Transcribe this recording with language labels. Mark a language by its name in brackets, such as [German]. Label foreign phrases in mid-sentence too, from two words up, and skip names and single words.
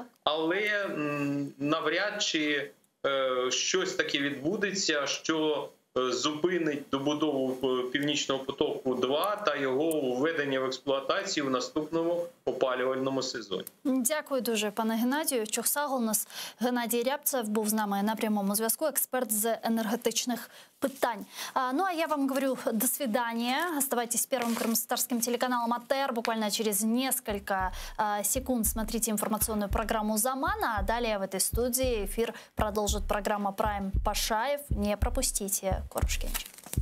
[Ukrainian] Але навряд чи щось таке відбудеться, що зупинить добудову Північного потоку-2 та його введення в експлуатацію в наступному опалювальному сезоні. Дякую дуже, пане Геннадію. Чухсагл у нас Геннадій Рябцев був з нами на прямому зв'язку, експерт з енергетичних питань. [Russian] Ну а я вам говорю до свидания. Оставайтесь с первым крымстарским телеканалом АТР. Буквально через несколько секунд смотрите информационную программу «Замана». А далее в этой студии эфир продолжит программа «Прайм» Пашаев. Не пропустите. Корушкинчик.